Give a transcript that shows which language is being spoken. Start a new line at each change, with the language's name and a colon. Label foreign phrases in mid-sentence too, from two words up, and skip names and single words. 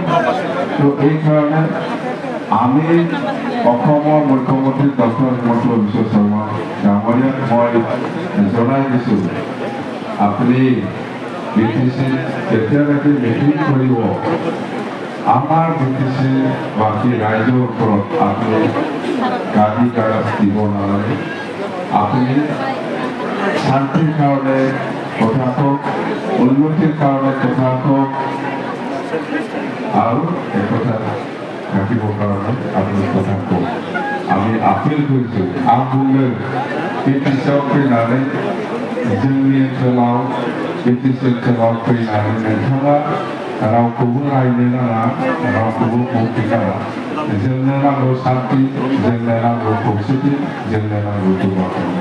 Assamese: তো এই কাৰণে আমি অসমৰ মুখ্যমন্ত্ৰী ডক্টৰ হিমন্ত বিশ্ব শৰ্মা ডাঙৰীয়াক মই জনাই দিছোঁ, আপুনি BTC কেতিয়ালৈকে মিটিং কৰিব, আমাৰ BTC বাকী ৰাইজৰ ওপৰত আপুনি গাড়ী কাগজ দিব নালাগে। আপুনি শান্তিৰ কাৰণে কথা কওক, উন্নতিৰ কাৰণে কথা কওক, আৰু একথা থাকিবৰ কাৰণে আপুনি কথা কওক। আমি আপিল কৰিছোঁ,
Bodo: आंबुंनो BTCआव फैनानै जोंनि ओनसोलाव BTC ओनसोलाव फैनानै नोंथाङा रावखौबो रायनो नाङा, रावखौबो बुंनो नाङा। जोंनो नांगौ शान्ति, जोंनो नांगौ खौसेथि, जोंनो नांगौ जौगाखांनाय।